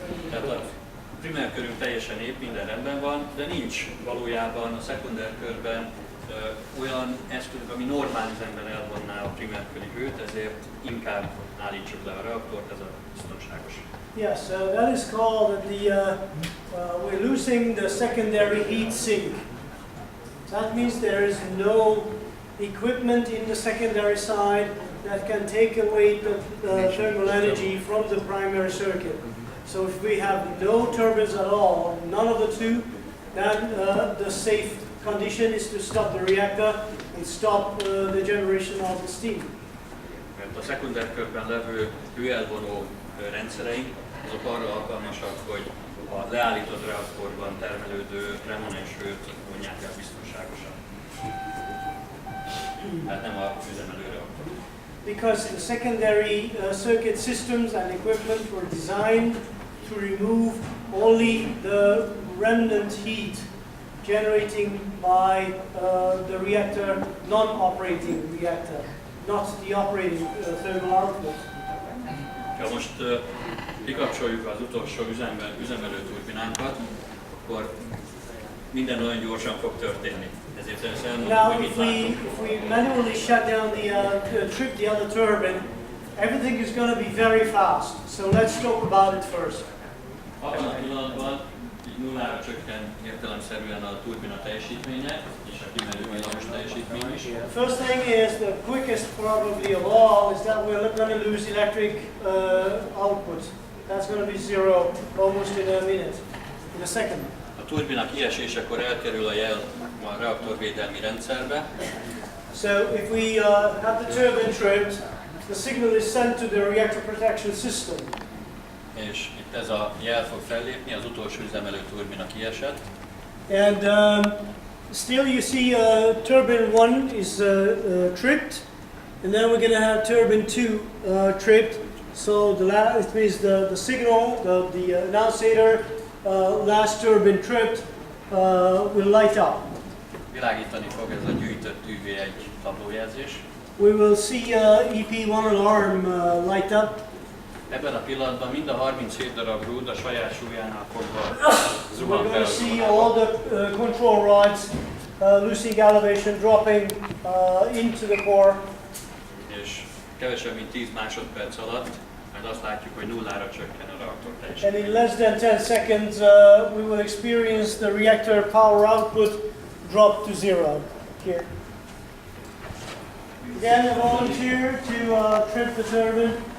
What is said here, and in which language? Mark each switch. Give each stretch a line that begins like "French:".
Hungarian: Tehát a primer körünk teljesen épp, minden rendben van, de nincs valójában a szekunder körben olyan eszközök, ami normál üzemben elvonná a primerköri hőt, ezért inkább állítsuk le a reaktort, ez a biztonságos.
English: Yes, that is called we're losing the secondary heat sink. That means there is no equipment in the secondary side that can take away the thermal energy from the primary circuit. So if we have no turbines at all, none of the two, then the safe condition is to stop the reactor and stop the generation of the steam.
Hungarian: Mert a szekunder körben levő hőelvonó rendszereink azok arra alkalmasak, hogy a leállított reaktorban termelődő remanens hőt vonják el biztonságosan. Hát nem a üzemelő reaktor.
English: Because the secondary circuit systems and equipment were designed to remove only the remnant heat generating by the reactor, non-operating reactor, not the operating thermal output.
Hungarian: Ha most kikapcsoljuk az utolsó üzemelő turbinánkat, akkor minden nagyon gyorsan fog történni. Ezért
English: Now, if we manually shut down trip the other turbine, everything is going to be very fast. So let's talk about it first.
Hungarian: Abban a pillanatban így nullára csökken értelemszerűen a turbina teljesítménye, és a kimerő villamos teljesítmény is.
English: First thing is, the quickest probably of all is that we're going to lose electric output. That's going to be zero almost in a minute, in a second.
Hungarian: A turbina kiesésekor elkerül a jel a reaktorvédelmi rendszerbe.
English: So if we have the turbine tripped, the signal is sent to the reactor protection system.
Hungarian: És itt ez a jel fog fellépni, az utolsó üzemelő turbina kiesett.
English: And still you see turbine 1 is tripped, and then we're going to have turbine 2 tripped. So it means the signal, the annunciator, last turbine tripped, will light up.
Hungarian: Világítani fog ez a gyűjtött UV1 tablójelzés.
English: We will see EP1 alarm light up.
Hungarian: Ebben a pillanatban mind a 37 darab rúd a saját súlyánál fogva zuhan
English: We're
Hungarian: fel.
English: going to see all the control rods losing elevation, dropping into the core.
Hungarian: És kevesebb mint 10 másodperc alatt majd azt látjuk, hogy nullára csökken a reaktor
English: And
Hungarian: teljesítmény.
English: in less than 10 seconds, we will experience the reactor power output drop to zero. Here. Again, a volunteer to trip the turbine.